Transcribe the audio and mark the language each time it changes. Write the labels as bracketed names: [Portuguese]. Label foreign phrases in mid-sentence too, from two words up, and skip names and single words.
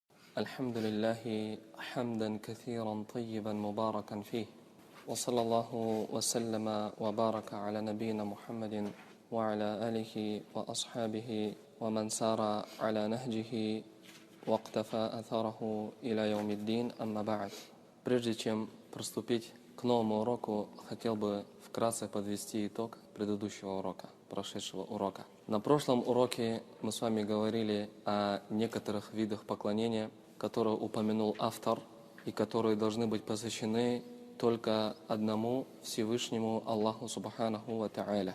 [Arabic] الحمد لله حمدا كثيرا طيبا مباركا فيه وصلى الله وسلم وبارك على نبينا محمد وعلى آله وأصحابه ومن سار على نهجه واقتفى أثره إلى يوم الدين أما بعد. [Russian] Прежде чем приступить к новому уроку, хотел бы вкратце подвести итог предыдущего урока, прошедшего урока. На прошлом уроке мы с вами говорили о некоторых видах поклонения, которые упомянул автор и которые должны быть посвящены только одному Всевышнему Аллаху [Arabic] سبحانه وتعالى.